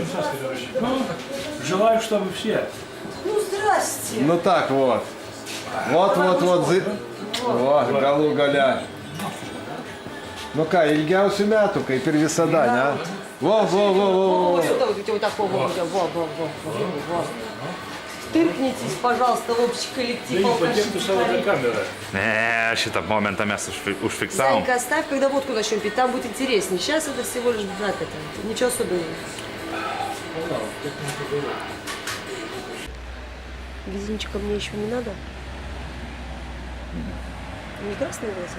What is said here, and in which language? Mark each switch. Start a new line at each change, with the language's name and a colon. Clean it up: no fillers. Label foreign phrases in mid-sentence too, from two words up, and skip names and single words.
Russian: Желаю, чтобы все. Ну, здрасте. Ну так вот. Вот. О,
Lithuanian: galų gale. Ну ką, ilgiausių metų, kaip ir visada, ne?
Russian: Во. Вот сюда, вот так, во. Тыркнитесь, пожалуйста, в общий коллектив алкашей. Камера.
Lithuanian: Ne, šitą momentą mes užfiksavom.
Russian: Зайка, оставь, когда водку начнем пить, там будет интереснее. Сейчас это всего лишь как это, ничего особенного. Визинчика мне еще не надо? Не красные глаза?